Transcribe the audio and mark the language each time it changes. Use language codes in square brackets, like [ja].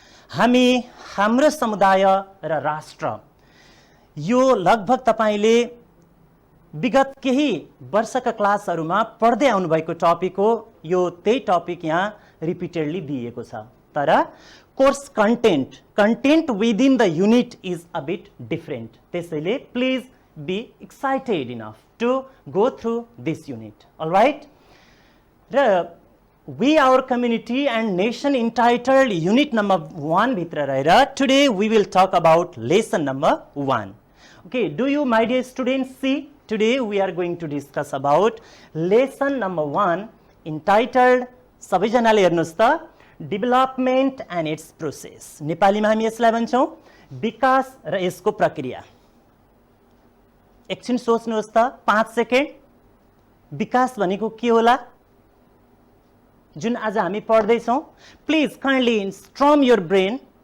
[ne] हामी, हाम्रो समुदाय र राष्ट्र. यो लगभग तपाईले विगत केही वर्षका क्लासहरुमा पढ्दै आउनु भएको टपिक हो. यो त्यही टपिक यहाँ [en] repeatedly [ne] दिएको छ, तर [en] Course content within the unit is a bit different. त्यसैले please be excited enough to go through this unit. Alright, र We Our Community and Nation entitled unit number 1 [ne] भित्र रहेर [en] today we will talk about lesson number 1. Okay, do you, my dear students, see today we are going to discuss about lesson number 1 entitled, [ne] सबैजनाले हेर्नुस् त, [en] development and its process। [ne] नेपालीमा हामी यसलाई भन्छौं विकास र यसको प्रक्रिया। एकछिन सोच्नुहोस् त, 5 सेकेन्ड। विकास भनेको के होला जुन आज हामी पढ्दै छौं? [en] Please kindly strum your brain.